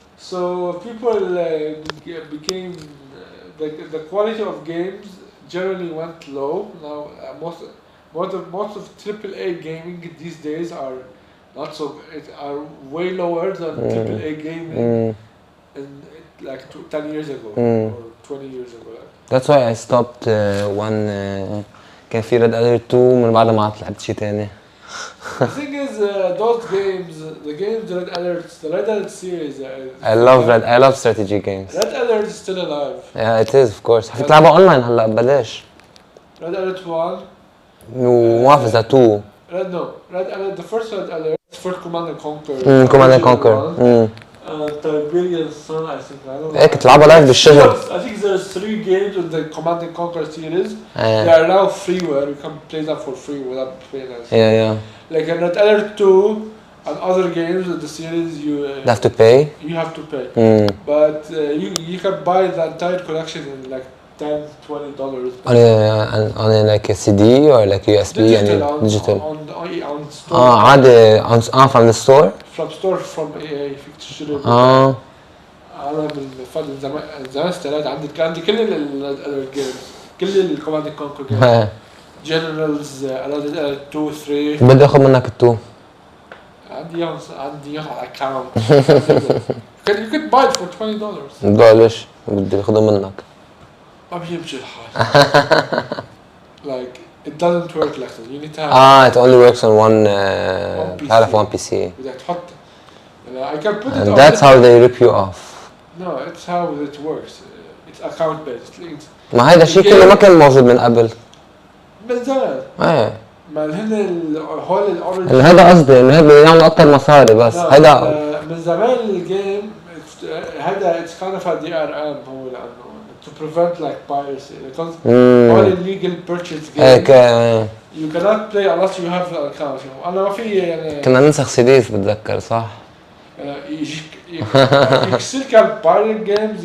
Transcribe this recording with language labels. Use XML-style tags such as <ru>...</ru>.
<en>So people became the quality of games generally went low. Now most of AAA gaming these days are are way lower than AAA gaming in like 10 years ago or 20 years ago. That's why I stopped one</en> <ar>كان في Red Alert 2 من بعد ما لعبت شيء ثاني.</ar> <en>The thing is, those games, the games, the Red Alert series. I love strategy games. Red Alert is still alive. Yeah, it is of course.</en> <ar>فيك تلعبها اونلاين هلا ببلاش.</ar> <en>Red Alert 1.</en> <ar>وما 2.</ar> <en>Red Alert, the first Red Alert, first Command and Conquer. Command and Conquer. Tiberian Sun, I think. I don't know.</en> <ar>هيك تلعبها لايف بالشهر.</ar> <en>I think there's 3 games in the Command and Conquer series. They are now freeware. You can play them for free without paying us. Yeah. Like in Red Alert 2 and other games in the series, you have to pay. You have to pay. But you can buy the entire collection in like $10-20. On like a CD or like USB digital. On store. عادي from the store. From EA</en> <ar>فيك تشتري. أنا من زمان اشتريت عندي كل الجيمز كل الكوماند كونكر جيمز.</ar> <en>Generals, 2, 3.</en> <ar>بدي اخذ منك ال2. عندي على account.</ar> <en>You could buy it for $20.</en> <ar>ليش؟ بدي اخذه منك. ما بيمشي الحال.</ar> <en>Like it doesn't work like that. You need to have. It only works on one PC.</en> <ar>بدك تحط.</ar> <en>I can put it. And that's how they rip you off. No, it's how it works. It's account based.</en> <ar>ما هذا الشيء كله ما كان موجود من قبل. من زمان. ما هن هول الأوريجن. هذا قصدي إنه هذا بيعملوا أكتر مصاري بس هذا. من زمان الجيم هذا</ar> <en>it's kind of a DRM</en> <ar>هو لأنه</ar> <en>to prevent like piracy because all illegal purchase games you cannot play unless you have an account.</en> <ar>أنا ما في يعني. كنا ننسخ سيديز بتذكر صح؟</ar> <en>You still can pirate games.</en>